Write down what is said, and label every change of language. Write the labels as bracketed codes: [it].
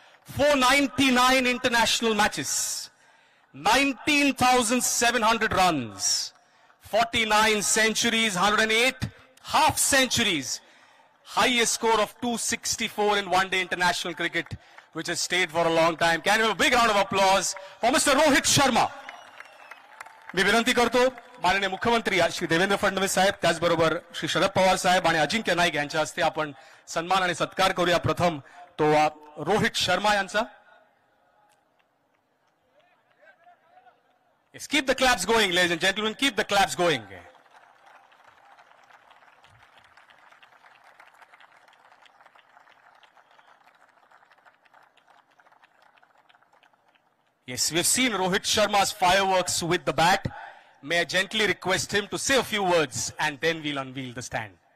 [en] 499 international matches. 19,700 runs. 49 centuries, 108 half centuries. Highest score of 264 in one-day international cricket, which has stayed for a long time. Can we have a big round of applause for Mr. Rohit Sharma? [mr] मी विनंती करतो माननीय मुख्यमंत्री श्री देवेंद्र फडणवीस साहेब, त्याचबरोबर श्री शरद पवार साहेब आणि अजिंक्य नाईक यांच्या हस्ते आपण सन्मान आणि सत्कार करूया. प्रथम तो रोहित शर्मा यांचा. [en] Yes, keep the claps going, ladies and gentlemen. Keep the claps going. Yes, we've seen Rohit Sharma's fireworks with the bat. May I gently request him to say a few words and then we'll unveil the stand.